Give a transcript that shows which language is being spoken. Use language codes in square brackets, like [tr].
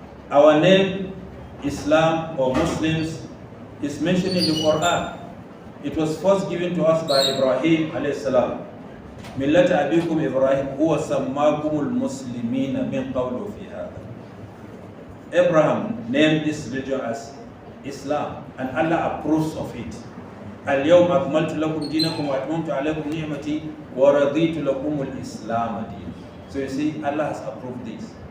[en] Our name, Islam or Muslims, is mentioned in the Quran. It was first given to us by Ibrahim alayhi salam. [ar] مِلَّةَ أَبِيكُمْ إِبْرَاهِيمُ هُوَ سَمَّاكُمُ الْمُسْلِمِينَ مِنْ قَوْلُ فِي هَذَا. [en] Abraham named this religion as Islam, and Allah approves of it. [ar] اليوم أكملت لكم دينكم وأتممت عليكم نعمتي ورضيت لكم الإسلام دين. [en] So you see, Allah has approved this.